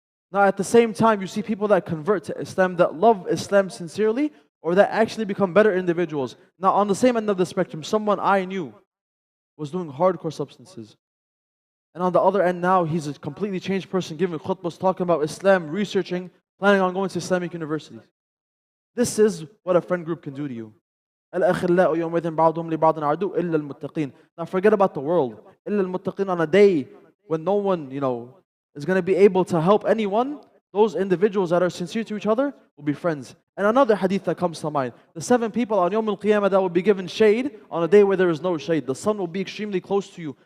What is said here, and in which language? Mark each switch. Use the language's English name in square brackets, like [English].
[English] Now at the same time, you see people that convert to Islam, that love Islam sincerely, or that actually become better individuals. Now on the same end of the spectrum, someone I knew was doing hardcore substances. And on the other end now, he's a completely changed person, giving khutbahs, talking about Islam, researching, planning on going to Islamic universities. This is what a friend group can do to you. [Arabic] الأخلاء يومئذ بعضهم لبعض عدو إلا المتقين. [English] Now forget about the world. [Arabic] إلا المتقين, [English] on a day when no one, is going to be able to help anyone, those individuals that are sincere to each other will be friends. And another hadith that comes to mind, the 7 people on Yawm al-Qiyamah that will be given shade on a day where there is no shade. The sun will be extremely close to you.